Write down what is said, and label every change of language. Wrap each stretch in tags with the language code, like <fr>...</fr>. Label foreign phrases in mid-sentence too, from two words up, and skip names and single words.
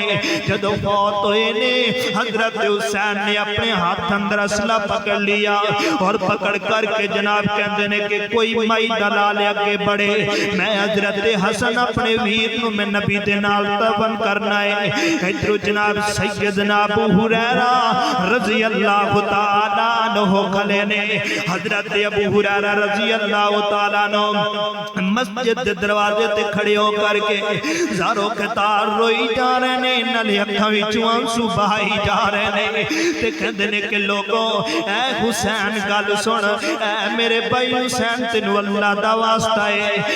<pa>جدوں فوت ہوئے نے حضرت حسین نے اپنے ہاتھ اندر اسلحہ پکڑ لیا اور پکڑ کرکے جناب کہتے نے کہ کوئی مائی دلال آگے بڑھے، میں حضرت حسن اپنے ویر نوں میں نبی دے نال دفن کرنا ہے. ادھروں جناب سیدنا ابو ہریرہ</pa> <ar>رضي الله تعالى عنه</ar> <pa>کھلے نے. حضرت ابو ہریرہ</pa> <ar>رضي الله تعالى عنه</ar> <pa>مسجد دے دروازے تے کھڑے ہو کرکے زارو قطار روئی جا رہے نے، نالے اکھاں وچوں آنسو بہائی جا رہے نے، تے کہندے نے کہ لوگو اے حسین گل سن، اے میرے بھائی حسین تینوں اللہ دا واسطہ ہے.</pa>